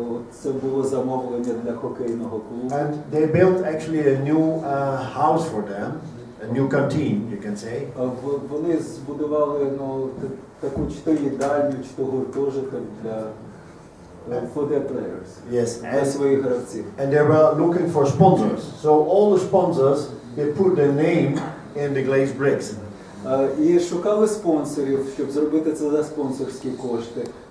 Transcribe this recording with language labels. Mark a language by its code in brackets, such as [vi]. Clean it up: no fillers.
[uk] Це було замовлення для хокейного клубу. [en] And they built actually a new house for them, a new canteen, you can say. [uk] Вони збудували таку чи то їдальню, чи то гуртожиток для [en] for their players. Yes, [uk] для своїх гравців. [en] And they were looking for sponsors. So all the sponsors, they put their name in the glazed bricks. [uk] І шукали спонсорів, щоб зробити це за спонсорські кошти.